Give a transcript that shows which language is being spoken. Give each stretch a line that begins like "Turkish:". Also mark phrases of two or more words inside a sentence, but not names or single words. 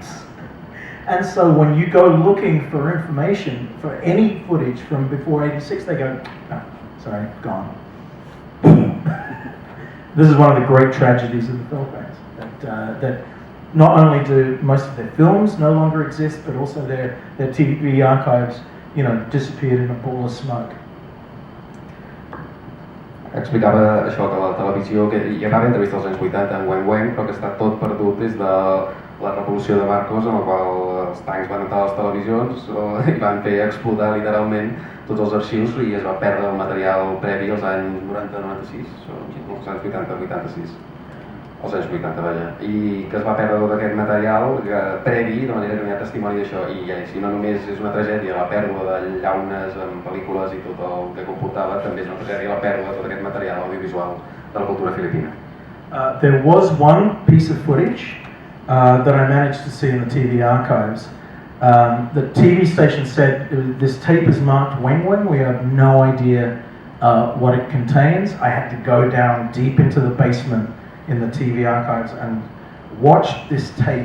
English: And so when you go looking for information, for any footage from before 86, they go, no, sorry, gone. This is one of the great tragedies of the Philippines, that not only do most of their films no longer exist, but also their TV archives, disappeared in a ball of smoke.
Catalan: Explicava això, que la televisió, que hi va haver entrevista als anys 80 en weng, però que està tot perdut des de la revolució de Marcos, en la qual els tancs van entrar a les televisions i van fer explotar literalment tots els arxius i es va perdre el material previ als anys 90-96, als anys 80-86, als anys 80, vaja, i que es va perdre tot aquest material previ, de manera que no hi ha testimoni d'això, i si no només és una tragèdia la pèrdua de llaunes en pel·lícules i tot el que comportava, també és una tragèdia la pèrdua de tot aquest material audiovisual de la cultura filipina.
English: There was one piece of footage that I managed to see in the TV archives. The TV station said, this tape is marked weng. We have no idea what it contains. I had to go down deep into the basement in the TV archives and watch this tape.